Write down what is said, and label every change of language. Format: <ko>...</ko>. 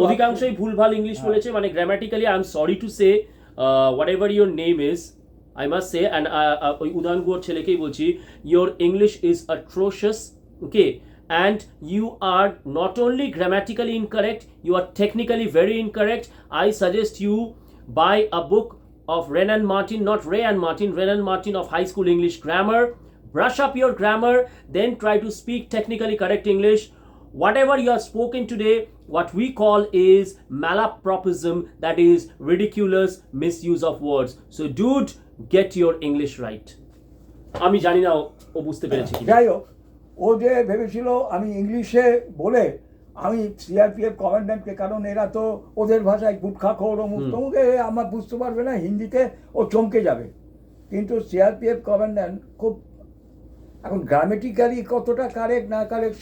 <bn>অধিকাংশই ভুলভাল ইংলিশ বলেছে, মানে</bn> <en>grammatically I am sorry to say whatever your name is, I must say, and</en> <bn>ওই উদয়ন গুহর ছেলেকেই বলছি,</bn> <en>your English is atrocious, okay, and you are not only grammatically incorrect, you are technically very incorrect. I suggest you buy a book of Renan Martin, not Ray and Martin, Renan Martin of High School English Grammar. Brush up your grammar, then try to speak technically correct English. Whatever you have spoken today, what we call is malapropism, that is ridiculous misuse of words. So dude, get your English right.</en> <bn>আমি জানি না ও বুঝতে পেরেছে কি। যাই হোক, ও যে ভেবেছিল আমি ইংলিশে বলে আমি সিআরপিএফ কমান্ড্যান্টকে, কারণ এরা তো ওদের ভাষায় গুটখা খোর অমুক তমুকে, আমার বুঝতে পারবে না হিন্দিতে, ও চমকে যাবে। কিন্তু সিআরপিএফ কমান্ড্যান্ট খুব এখন গ্রামেটিক্যালি কতটা কারেক্ট না কারেক্ট</bn>